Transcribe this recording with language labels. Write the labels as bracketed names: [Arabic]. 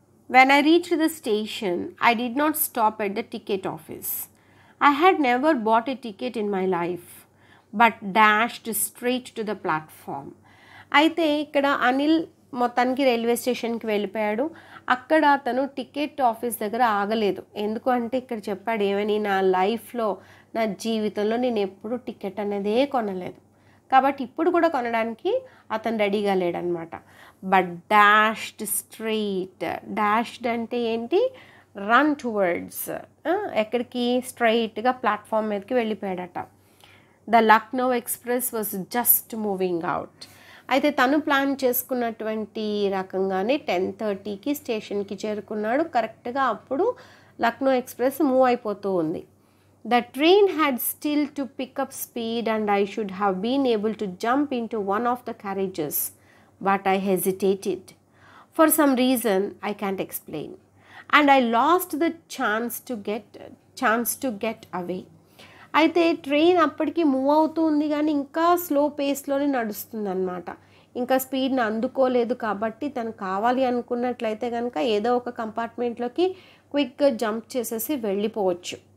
[English] When I reached the station, I did not stop at the ticket office. I had never bought a ticket in my life, but dashed straight to the platform. [Telugu] అయితే ఇక్కడ అనిల్ మొత్తానికి railway స్టేషన్కి వెళ్ళిపోయాడు. అక్కడ అతను ticket office దగ్గర ఆగలేదు. ఎందుకు అంటే ఇక్కడ చెప్పాడు ఏమని, నా లైఫ్లో నా జీవితంలో నేను ఎప్పుడు టికెట్ అనేదే కొనలేదు, కాబట్టి ఇప్పుడు కూడా కొనడానికి అతను రెడీగా లేడనమాట. [English] But dashed straight. [Telugu] డాష్డ్ అంటే ఏంటి, [English] run towards, [Telugu] ఎక్కడికి, స్ట్రైట్గా ప్లాట్ఫామ్ మీదకి వెళ్ళిపోయాడట. [English] The Lucknow express was just moving out. [Telugu] అయితే తను ప్లాన్ చేసుకున్నటువంటి రకంగానే 10:30కి స్టేషన్కి చేరుకున్నాడు. కరెక్ట్గా అప్పుడు లక్నో ఎక్స్ప్రెస్ మూవ్ అయిపోతూ ఉంది. [English] The train had still to pick up speed and I should have been able to jump into one of the carriages, but I hesitated. For some reason I can't explain. And I lost the chance to get away. [Telugu] అయితే train అప్పటికి move అవుతుంది కానీ ఇంకా slow పేస్లోనే నడుస్తుంది అనమాట. ఇంకా స్పీడ్ని అందుకోలేదు. కాబట్టి తను కావాలి అనుకున్నట్లయితే కనుక ఏదో ఒక కంపార్ట్మెంట్లోకి క్విక్గా జంప్ చేసేసి వెళ్ళిపోవచ్చు.